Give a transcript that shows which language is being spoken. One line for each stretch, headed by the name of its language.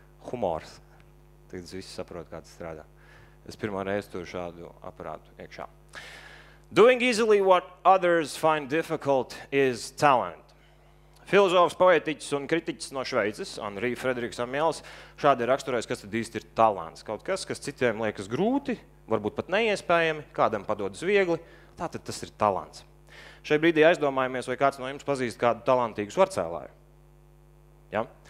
Latvian: Humors. Tagad es visi saprotu, kā tas strādā. Es pirmā reizi tur šādu aparātu iekšā.
English: Doing easily what others find difficult is talent.
Latvian: Filozofs, poētiķis un kritiķis no Šveices, Henri Frederiks Amiels, šādi ir raksturējis, kas tad īsti ir talants. Kaut kas, kas citiem liekas grūti, varbūt pat neiespējami, kādam padodas viegli, tātad tas ir talants. Šai brīdī aizdomājamies, vai kāds no jums pazīst kādu talantīgu svarcēlāju. Ja?